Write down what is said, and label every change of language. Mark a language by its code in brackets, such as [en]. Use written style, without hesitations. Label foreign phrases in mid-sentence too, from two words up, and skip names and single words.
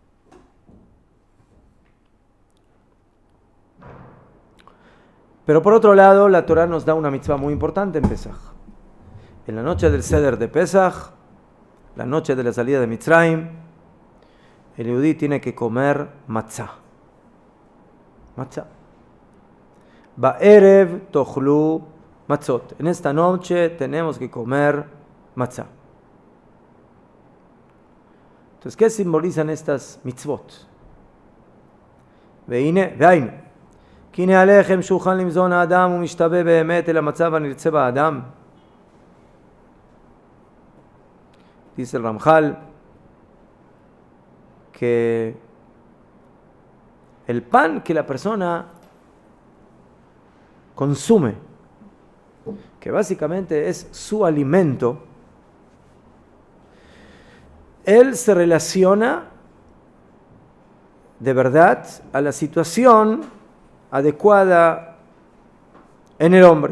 [es] Pero por otro lado, la Torá nos da una mitzvah muy importante en Pesaj. En la noche del Seder de Pesaj, la noche de la salida de Mitzrayim, el yudí tiene que comer matzah. [he] מצה. בערב תאכלו מצות. En esta noche tenemos que comer matzah. Entonces, ¿qué simbolizan estas mitzvot? Veine. כי הנה הלחם שולחן למזון האדם ומשתווה באמת אל המצב הנרצה באדם. [es] Dice el Ramjal que el pan que la persona consume, que básicamente es su alimento, él se relaciona de verdad a la situación adecuada en el hombre.